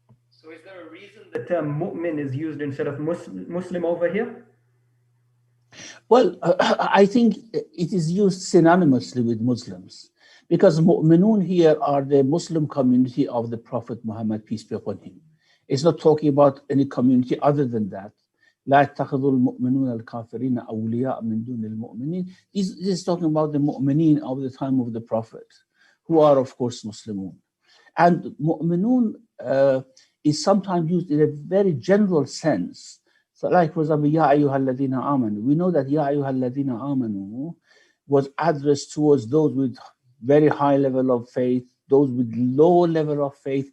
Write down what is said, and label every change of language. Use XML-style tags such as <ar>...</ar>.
<en>So is there a reason the term mu'min is used instead of Muslim over here? Well, I think it is used synonymously with Muslims, because mu'minun here are the Muslim community of the Prophet Muhammad, peace be upon him. It's not talking about any community other than that.</en> <ar>لا يتخذ المؤمنون الكافرين أولياء من دون المؤمنين.</ar> <en>This is talking about the mu'mineen of the time of the Prophet, who are, of course, Muslimun. And mu'minun is sometimes used in a very general sense. So, like, for example,</en> <ar>Ya ayyuha alladhina amanu.</ar> <en>We know that Ya ayyuha alladhina amanu was addressed towards those with very high level of faith, those with low level of faith.</en>